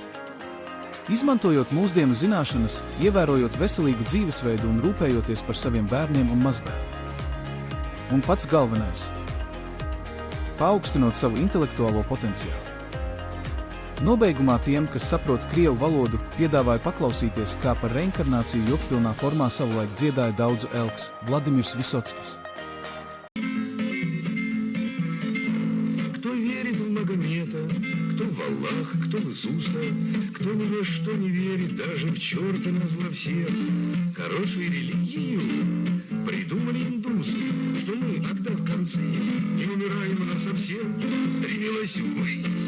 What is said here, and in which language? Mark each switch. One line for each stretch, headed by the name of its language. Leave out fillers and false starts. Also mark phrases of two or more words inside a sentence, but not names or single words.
Latvian: Izmantojot mūsdienu zināšanas, ievērojot veselīgu dzīvesveidu un rūpējoties par saviem bērniem un mazbērniem. Un pats galvenais – paaugstinot savu intelektuālo potenciālu. Nobeigumā tiem, kas saprot krievu valodu, piedāvāju paklausīties, kā par reinkarnāciju jokpilnā formā savulaik dziedāja daudzu elks Vladimirs Visockis.
Russian: Кто верит в Магомета, кто в Аллаха, кто в Иисуса, кто ни во что не верит, даже в черта назло всем. Хорошей религию придумали индусы, что мы, отдав концы, не умираем насовсем, стремилась ввысь.